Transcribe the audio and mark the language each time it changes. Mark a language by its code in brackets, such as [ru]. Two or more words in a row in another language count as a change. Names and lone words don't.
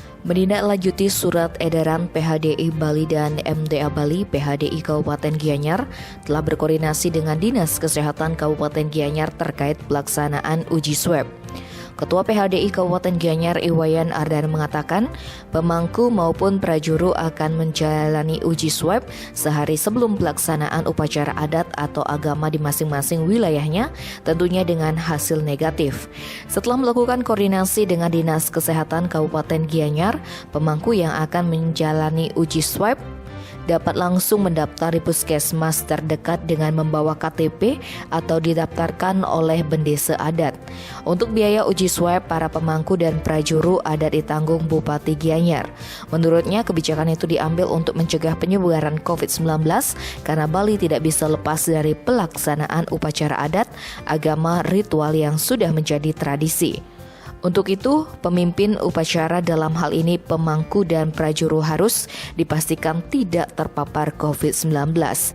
[id] Menindaklanjuti surat edaran PHDI Bali dan MDA Bali, PHDI Kabupaten Gianyar telah berkoordinasi dengan Dinas Kesehatan Kabupaten Gianyar terkait pelaksanaan uji swab. Ketua PHDI Kabupaten Gianyar Iwayan Ardan mengatakan, pemangku maupun prajuru akan menjalani uji swab sehari sebelum pelaksanaan upacara adat atau agama di masing-masing wilayahnya, tentunya dengan hasil negatif. Setelah melakukan koordinasi dengan Dinas Kesehatan Kabupaten Gianyar, pemangku yang akan menjalani uji swab dapat langsung mendaftar di puskesmas terdekat dengan membawa KTP atau didaftarkan oleh bendesa adat. Untuk biaya uji swab, para pemangku dan prajuru adat ditanggung Bupati Gianyar. Menurutnya, kebijakan itu diambil untuk mencegah penyebaran COVID-19 karena Bali tidak bisa lepas dari pelaksanaan upacara adat, agama, ritual yang sudah menjadi tradisi. Untuk itu, pemimpin upacara dalam hal ini pemangku dan prajuru harus dipastikan tidak terpapar COVID-19.